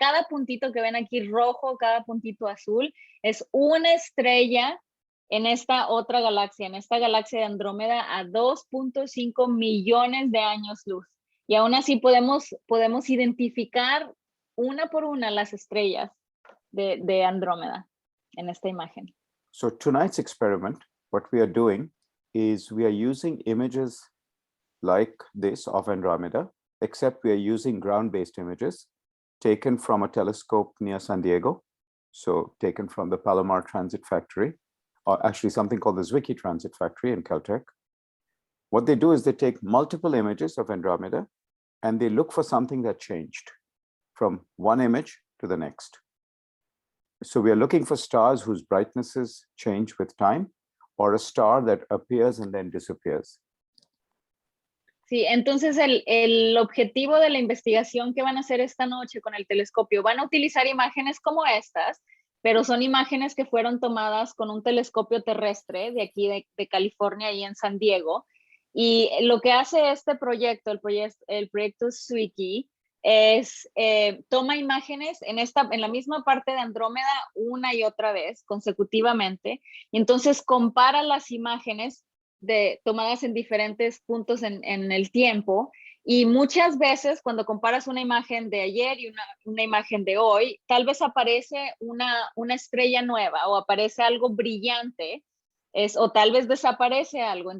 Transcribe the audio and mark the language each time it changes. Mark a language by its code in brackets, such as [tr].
[es] Cada puntito que ven aquí rojo, cada puntito azul, es una estrella en esta otra galaxia, en esta galaxia de Andrómeda a 2.5 millones de años luz. Y aún así podemos identificar una por una las estrellas de Andrómeda en esta imagen. [en] So tonight's experiment, what we are doing is we are using images like this of Andromeda, except we are using ground-based images taken from a telescope near San Diego. So taken from the Palomar Transit Factory, or actually something called the Zwicky Transit Factory in Caltech. What they do is they take multiple images of Andromeda and they look for something that changed from one image to the next. So we are looking for stars whose brightnesses change with time, or a star that appears and then disappears. [es] Sí, entonces el objetivo de la investigación que van a hacer esta noche con el telescopio, van a utilizar imágenes como estas, pero son imágenes que fueron tomadas con un telescopio terrestre de aquí de California y en San Diego. Y lo que hace este proyecto, el proyecto Zwicky, es toma imágenes en la misma parte de Andrómeda una y otra vez consecutivamente, y entonces compara las imágenes tomadas en diferentes puntos en el tiempo, y muchas veces cuando comparas una imagen de ayer y una imagen de hoy, tal vez aparece una estrella nueva o aparece algo brillante, o tal vez desaparece algo.